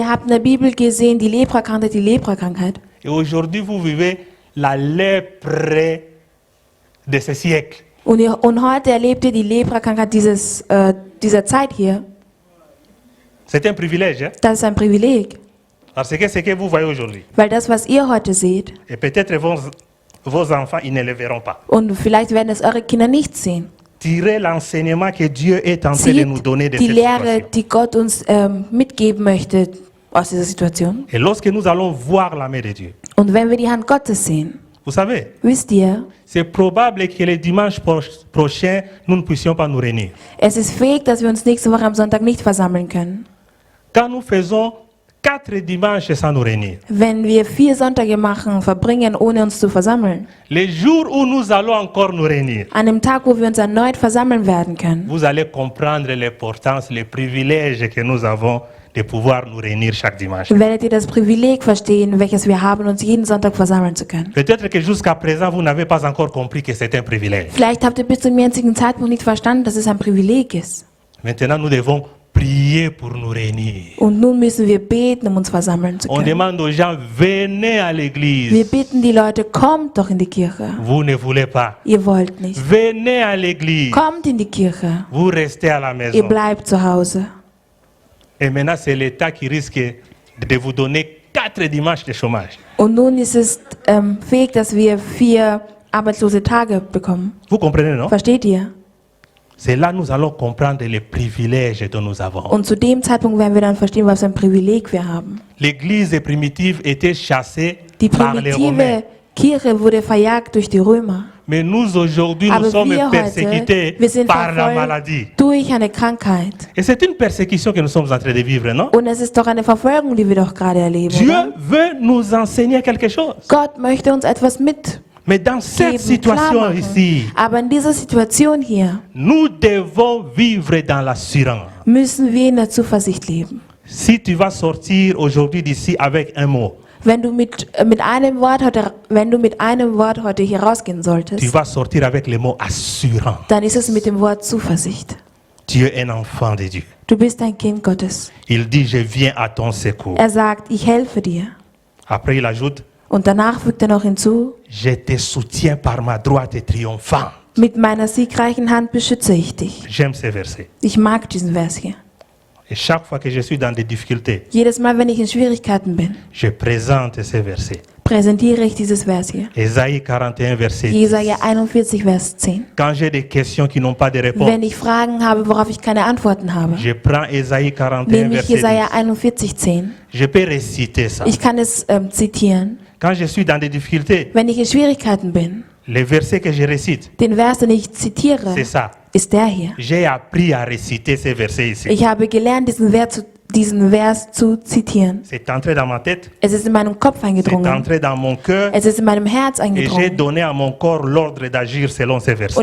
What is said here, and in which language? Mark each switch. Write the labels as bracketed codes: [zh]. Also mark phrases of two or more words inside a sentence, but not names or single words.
[de] Ihr habt in der Bibel gesehen, die Leprakrankheit, die Leprakrankheit. [fr] Et aujourd'hui, vous vivez la lèpre de ce siècle. [de] Und heute erlebt ihr die Leprakrankheit dieser Zeit hier. [fr] C'est un privilège, hein? [de] Das ist ein Privileg. [fr] Parce que ce que vous voyez aujourd'hui, [de] Weil das, was ihr heute seht, [fr] et peut-être vos enfants, ils ne le verront pas. [de] und vielleicht werden es eure Kinder nicht sehen, [fr] Tirez l'enseignement que Dieu est en train de nous [de] zieht [fr] donner de [de] die [fr] cette [de] Lehre, [fr] situation. [de] die Gott uns mitgeben möchte aus dieser Situation. [fr] Et lorsque nous allons voir la main de Dieu, [de] Und wenn wir die Hand Gottes sehen, [fr] vous savez, [de] wisst ihr, [fr] c'est probable que le dimanche prochain, nous ne puissions pas nous réunir. [de] es ist fähig, dass wir uns nächste Woche am Sonntag nicht versammeln können. [fr] Quand nous faisons 4 dimanches sans nous réunir, [de] Wenn wir 4 Sonntage verbringen, ohne uns zu versammeln, [fr] les jours où nous allons encore nous réunir, [de] an dem Tag, wo wir uns erneut versammeln werden können, [fr] vous allez comprendre l'importance, le privilège que nous avons de pouvoir nous réunir chaque dimanche. [de] werdet ihr das Privileg verstehen, welches wir haben, uns jeden Sonntag versammeln zu können. [fr] Peut-être que jusqu'à présent, vous n'avez pas encore compris que c'est un privilège. [de] Vielleicht habt ihr bis zum jetzigen Zeitpunkt nicht verstanden, dass es ein Privileg ist. [fr] Maintenant, nous devons prier pour nous réunir. [de] Und nun müssen wir beten, um uns versammeln zu [fr] On [de] können. [fr] demande aux gens, venez à [de] Wir [fr] l'église. [de] bitten die Leute, kommt doch in die Kirche. [fr] Vous ne voulez pas. [de] Ihr wollt nicht. [fr] Venez à l'église. [de] Kommt in die Kirche. [fr] Vous restez à la [de] Ihr [fr] maison. [de] bleibt zu Hause. [fr] Et maintenant, c'est l'État qui risque de vous donner 4 dimanches de chômage. [de] Und nun ist es fähig, dass wir 4 arbeitslose Tage bekommen. [fr] Vous comprenez, non? [de] Versteht ihr? [fr] C'est là que nous allons comprendre les privilèges dont nous avons. [de] Und zu dem Zeitpunkt werden wir dann verstehen, was für ein Privileg wir haben. [fr] L'église primitive était chassée [de] Die [fr] par les Romains. [de] primitive Kirche wurde verjagt durch die Römer. [fr] Mais nous, aujourd'hui, nous [de] Aber [fr] sommes [de] wir [fr] persécutés [de] heute, wir sind [fr] par la maladie. [de] verfolgt durch eine Krankheit. [fr] Et c'est une persécution que nous sommes en train de vivre, non? [de] Und es ist doch eine Verfolgung, die wir doch gerade erleben. [fr] Dieu [de] Oder? [fr] veut nous enseigner quelque chose. [de] Gott möchte uns etwas mitgeben, [fr] Mais dans cette [de] klar [fr] situation [de] machen. [fr] ici, [de] Aber in dieser Situation hier [fr] nous devons vivre dans l'assurance. [de] müssen wir in der Zuversicht leben. [fr] Si tu vas sortir aujourd'hui d'ici avec un mot, [de] Wenn du mit einem Wort heute hier rausgehen [fr] tu [de] solltest, [fr] vas sortir avec le mot assurant. [de] dann ist es mit dem Wort Zuversicht. [fr] Tu es un enfant de Dieu. [de] Du bist ein Kind Gottes. [fr] Il dit, je viens à ton secours. [de] Er sagt, ich helfe dir. [fr] Après, il ajoute, [de] Und danach fügt er noch hinzu, [fr] je te soutiens par ma droite triomphante. [de] mit meiner siegreichen Hand beschütze ich dich. [fr] J'aime ces versets. [de] Ich mag diesen Vers hier. [fr] Et chaque fois que je suis dans des difficultés, [de] Jedes Mal, wenn ich in Schwierigkeiten bin, [fr] je présente ces versets. [de] präsentiere ich dieses Vers hier. [fr] Ésaïe 41, verset 10. [de] Jesaja 41, Vers 10. [fr] Quand j'ai des questions qui n'ont pas de réponse, [de] Wenn ich Fragen habe, worauf ich keine Antworten habe, [fr] je prends Ésaïe 41, [de] nehme ich [fr] verset 10. [de] Jesaja 41, 10. [fr] Je peux réciter ça. [de] Ich kann es zitieren. [fr] Quand je suis dans des difficultés, [de] Wenn ich in Schwierigkeiten bin, [fr] les versets que je récite, [de] den Vers, den ich zitiere, [fr] c'est ça. [de] ist der hier. [fr] J'ai appris à réciter ces versets ici. [de] Ich habe gelernt, diesen Vers zu zitieren. [fr] C'est entré dans ma tête, [de] Es ist in meinem Kopf [fr] c'est [de] eingedrungen. [fr] entré dans mon cœur [de] Es ist in meinem Herz [fr] et j'ai [de] eingedrungen. [fr] donné à mon corps l'ordre d'agir selon ces versets.